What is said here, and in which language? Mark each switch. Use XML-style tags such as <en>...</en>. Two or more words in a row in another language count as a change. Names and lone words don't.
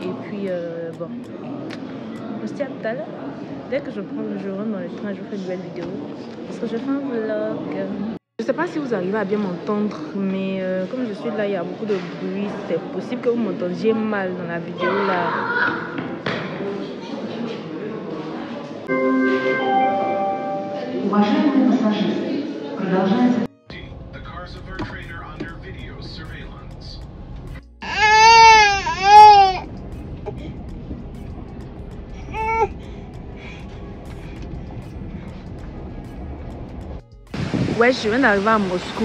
<fr>Et puis, bon. On se dit à tout à l'heure. Dès que je rentre dans le train, je fais une nouvelle vidéo. Parce que je fais un vlog. Je ne sais pas si vous arrivez à bien m'entendre, mais comme je suis là, il y a beaucoup de bruit. C'est possible que vous m'entendiez mal dans la vidéo là.</fr> <ru>Уважаемые пассажиры, продолжается.</ru> <fr>Ouais, je viens d'arriver à Moscou.</fr>